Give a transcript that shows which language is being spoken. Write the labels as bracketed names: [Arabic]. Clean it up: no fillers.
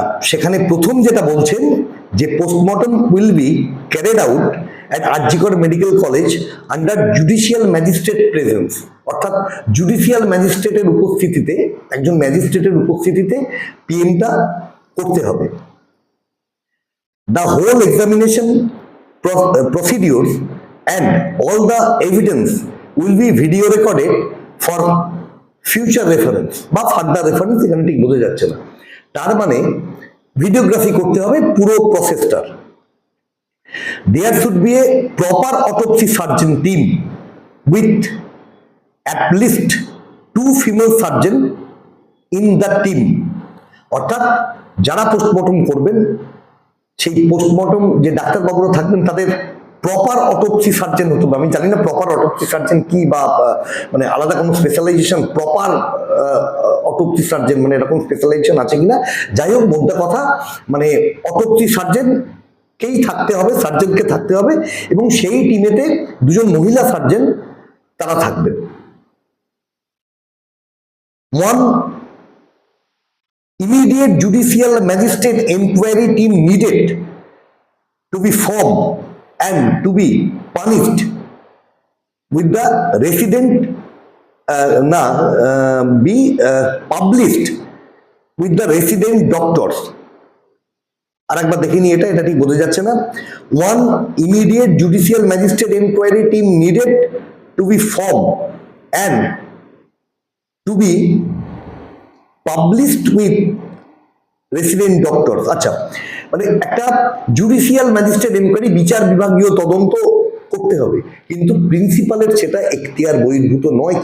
[Bangla] সেখানে প্রথম যেটা বলছেন যে [English] postmortem will be carried out at RG Kar medical college under judicial magistrate presence, [Bangla] অর্থাৎ জুডিশিয়াল ম্যাজিস্ট্রেটের উপস্থিতিতে, একজন ম্যাজিস্ট্রেটের উপস্থিতিতে পিএমটা করতে হবে। [English] The whole examination procedures and all the evidence will be video recorded for future reference [Bangla] বা ফার্দার রেফারেন্স, এখানে ঠিক বোঝা যাচ্ছে না। তার মানে ভিডিওগ্রাফি করতে হবে পুরো প্রসেসটার। [English] There should be a proper autopsy surgeon team with at least 2 female surgeon in the team, [Bangla] অর্থাৎ যারা পোস্টমর্টম করবেন সেই পোস্টমর্টম যে ডাক্তারবাবুরা থাকবেন তাদের প্রপার অটোপসি সার্জন হতে হবে। আমি জানি না প্রপার অটোপসি সার্জন কি, বা মানে আলাদা কোনো স্পেশালাইজেশন, প্রপার অটোপসি সার্জন মানে এরকম স্পেশালাইজেশন আছে কিনা, যাই হোক মোদ্দা কথা মানে অটোপসি সার্জনকেই থাকতে হবে, সার্জনকে থাকতে হবে, এবং সেই টিমেতে 2 জন মহিলা সার্জন তারা থাকবেন। [English] Immediate judicial magistrate inquiry team needed to be formed and to be punished with the resident [Bangla] না [English] be published with the resident doctors. [Bangla] আর একবার দেখিনি, এটা ঠিক বোঝা যাচ্ছে না। [English] One immediate judicial magistrate enquiry team needed to be form and to be published with resident doctor. [Bangla] আচ্ছা, মানে একটা জুডিশিয়াল ম্যাজিস্ট্রেট এনকোয়ারি, বিচার বিভাগীয় তদন্ত করতে হবে, কিন্তু প্রিন্সিপালের সেটা এখতিয়ার বহির্ভূত নয়।